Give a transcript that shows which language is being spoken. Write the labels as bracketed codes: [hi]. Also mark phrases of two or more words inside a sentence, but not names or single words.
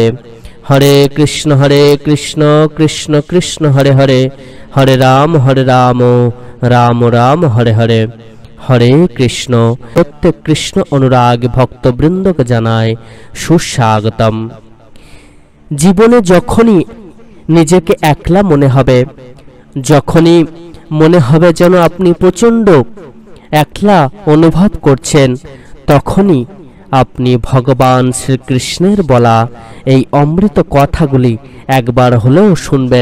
[sa] हरे कृष्ण कृष्ण कृष्ण हरे हरे, हरे राम राम राम हरे हरे। हरे कृष्ण। [bn] প্রত্যেক কৃষ্ণ অনুরাগ ভক্তবৃন্দ কে জানাই সুস্বাগতম। জীবনে যখনই নিজেকে একলা মনে হবে, যখনই মনে হবে যেন আপনি প্রচণ্ড একলা অনুভব করছেন, তখনই আপনি ভগবান শ্রীকৃষ্ণের বলা এই অমৃত কথাগুলি একবার হলেও শুনবেন।